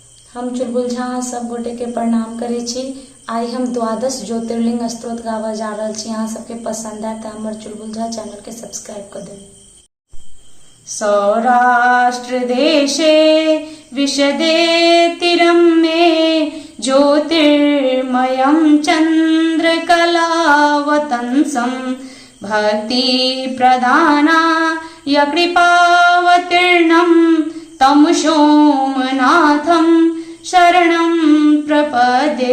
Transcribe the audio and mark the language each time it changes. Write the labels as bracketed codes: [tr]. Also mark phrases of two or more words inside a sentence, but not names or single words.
[mai] हम चुलबुल झा सब गोटे के प्रणाम करे छी। आई हम द्वादश ज्योतिर्लिंग स्तोत्र गावा जा रहल छी। अहाँ सबके पसंद आए तो हमर चुलबुल झा चैनल के सब्सक्राइब कर देब। [sa] सौराष्ट्र देशे विशदे तीरं मे ज्योतिर्मयं चन्द्रकलावतंसं भक्ति प्रधानाय कृपावतीर्णं तं सोमनाथं शरणं प्रपद्ये।